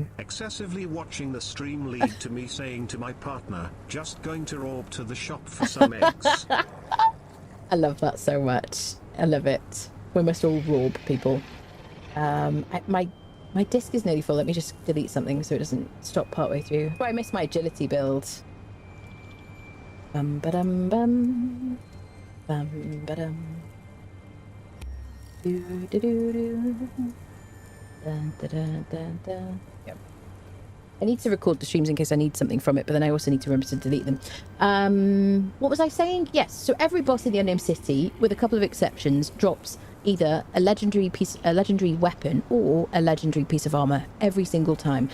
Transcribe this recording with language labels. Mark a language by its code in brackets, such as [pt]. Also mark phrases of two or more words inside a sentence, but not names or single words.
[en] Excessively watching the stream lead to me saying to my partner, just going to rob to the shop for some eggs. I love that so much. I love it. We must all rob, people. My disc is nearly full. Let me just delete something so it doesn't stop partway through. Oh, I missed my agility build. Bum ba dum bum. Bum ba dum. Do do do do. Dun, dun, dun, dun, dun. Yep. I need to record the streams in case I need something from it, but then I also need to remember to delete them. What was I saying? Yes, so every boss in the Unnamed City, with a couple of exceptions, drops either a legendary weapon or a legendary piece of armor every single time.